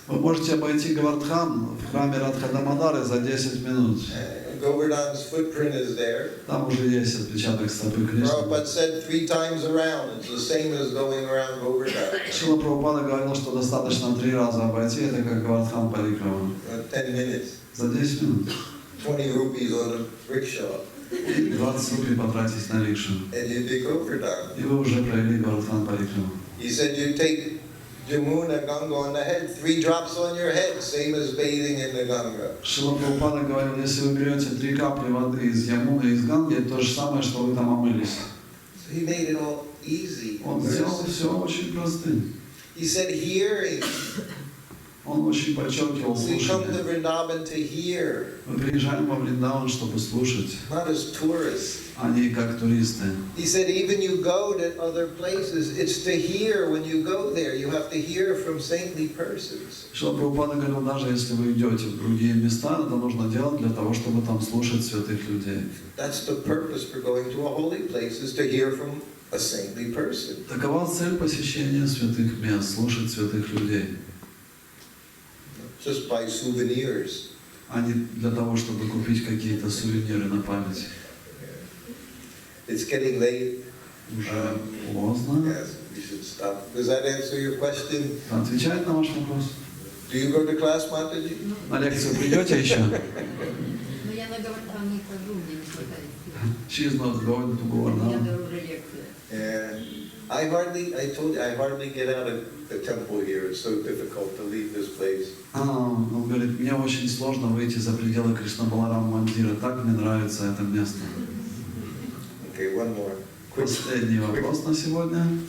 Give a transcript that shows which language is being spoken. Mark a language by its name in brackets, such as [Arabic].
[Russian] Вы можете обойти Говардхан в храме Радха-Дамодары за 10 минут. [English] Govardhan's footprint is there. [Russian] Там уже есть отпечаток стопы Кришны. [English] Prabhupada said 3 times around. It's the same as going around Govardhan. [Russian] Шрила Прабхупада говорил, что достаточно 3 раза обойти, это как Говардхан Парикрама. [English] 10 minutes. [Russian] За 10 минут. [English] 20 rupees on a rickshaw. [Russian] И 20 рублей потратить на рикшу. [English] And you do Govardhan. [Russian] И вы уже провели Говардхан Парикрама. [English] He said you take Jamuna Ganga on the head, 3 drops on your head, same as bathing in the Ganga. [Russian] Шрила Прабхупада говорил, если вы берете 3 капли воды из Ямуны и из Ганги, это то же самое, что вы там омылись. [English] So he made it all easy. [Russian] Он сделал все очень простым. [English] He said hearing. [Russian] Он очень подчеркивал [English] We come to [Russian] слушание. [English] Vrindavan to hear, [Russian] Мы приезжаем во Вриндаван, чтобы слушать, [English] not as tourists. [Russian] а не как туристы. [English] He said even you go to other places, it's to hear when you go there. You have to hear from saintly persons. [Russian] Шрила Прабхупада говорил, даже если вы идете в другие места, это нужно делать для того, чтобы там слушать святых людей. [English] That's the purpose for going to a holy place, is to hear from a saintly person. [Russian] Такова цель посещения святых мест, слушать святых людей, [English] Just buy souvenirs. [Russian] а не для того, чтобы купить какие-то сувениры на память. [English] It's getting late. [Russian] Уже поздно. [English] Yes, we should stop. Does that answer your question? [Russian] Отвечает на ваш вопрос? [English] Do you go to class, Mataji? [Russian] На лекцию придете еще? Но я на Говардхан не хожу, мне не хватает сил. [English] She's not going to [Russian] У меня [English] Govardhan. [Russian] дороже лекция. [English] Yeah. I told you, I hardly get out of the temple here. It's so difficult to leave this place. [Russian] Он говорит, мне очень сложно выйти за пределы Кришна-Баларам Мандира. Так мне нравится это место. [English] Okay, one more. Quick. [Russian] Последний вопрос на сегодня.